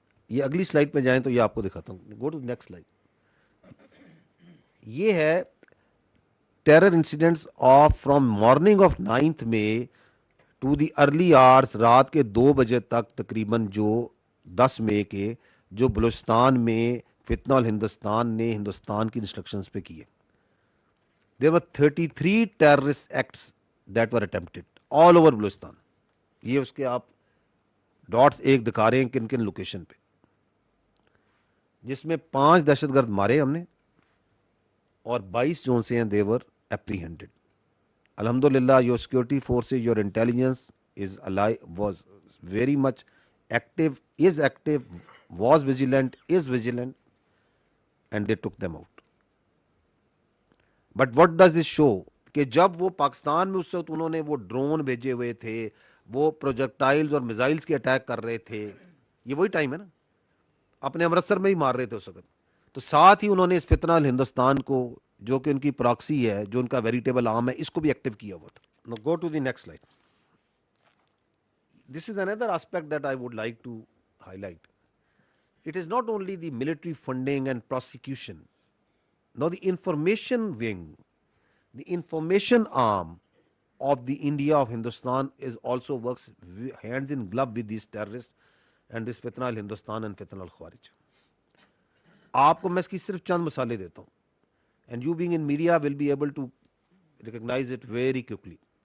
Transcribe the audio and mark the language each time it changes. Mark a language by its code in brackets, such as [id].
[ur] یہ اگلی سلائڈ پہ جائیں تو یہ آپ کو دکھاتا ہوں. [en] Go to next slide. [ur] یہ ہے [en] terror incidents of from morning of 9 May to the early hours, [ur] رات کے 2 بجے تک تقریباً جو 10 مئی کے جو بلوچستان میں فتنہ الہندوستان نے ہندوستان کی انسٹرکشنز پہ کیے. [en] There were 33 terrorist acts that were attempted all over Balochistan. [ur] یہ اس کے آپ ڈاٹس ایک دکھا رہے ہیں کن کن لوکیشن پہ، جس میں 5 دہشت گرد مارے ہم نے اور 22 جو سے ہیں [en] they were apprehended. الحمدللہ your security forces, your intelligence is alive, was very much active, is active, was vigilant, is vigilant, and they took them out. But what does it show [ur] کہ جب وہ پاکستان میں اس وقت انہوں نے وہ ڈرون بھیجے ہوئے تھے، وہ پروجیکٹائلز اور میزائلز کے اٹیک کر رہے تھے، یہ وہی ٹائم ہے نا، اپنے امرتسر میں ہی مار رہے تھے اس وقت. تو ساتھ ہی انہوں نے اس فتنہ الہندوستان کو جو کہ ان کی پراکسی ہے، جو ان کا ویریٹیبل آرم ہے، اس کو بھی ایکٹیو کیا ہوا تھا. [en] Go to the next slide. This is another aspect that I would like to highlight. It is not only the military funding and prosecution. Now the information wing, the information arm of the India of Hindustan is also works hands in glove with these terrorists and this fitna al Hindustan and fitna al Khawarij. [ur] آپ کو میں اس کی صرف چند مثالیں دیتا ہوں [en] and you being in media will be able to recognize it very quickly.